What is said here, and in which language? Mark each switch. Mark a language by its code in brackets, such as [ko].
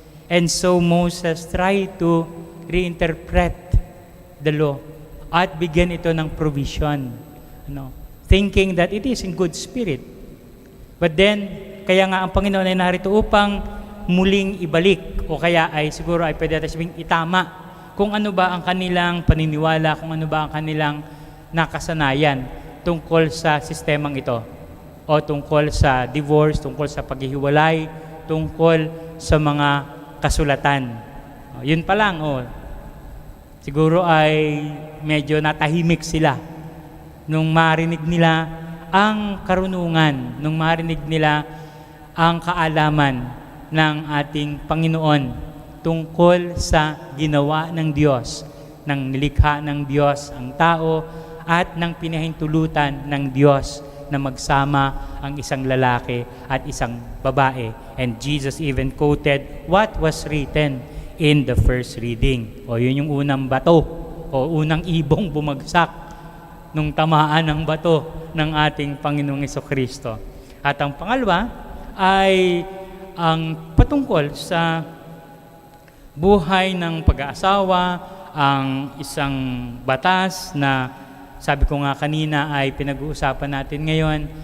[en] And so Moses tried to reinterpret the law [tl] at bigyan ito ng provision, [en] thinking that it is in good spirit. But then, [tl] kaya nga ang Panginoon ay narito upang muling ibalik, o kaya ay siguro ay pwede natin sabing itama kung ano ba ang kanilang paniniwala, kung ano ba ang kanilang nakasanayan tungkol sa sistemang ito, o tungkol sa divorce, tungkol sa paghihiwalay, tungkol sa mga kasulatan. Yun pa lang, siguro ay medyo natahimik sila nung marinig nila ang karunungan, nung marinig nila ang kaalaman ng ating Panginoon tungkol sa ginawa ng Diyos, ng nilikha ng Diyos ang tao at ng pinahintulutan ng Diyos na magsama ang isang lalaki at isang babae. [en] And Jesus even quoted what was written in the first reading. [tl] Yun yung unang bato o unang ibong bumagsak nung tamaan ng bato ng ating Panginoong Hesukristo. At ang pangalawa ay ang patungkol sa buhay ng pag-aasawa, ang isang batas na sabi ko nga kanina ay pinag-uusapan natin ngayon.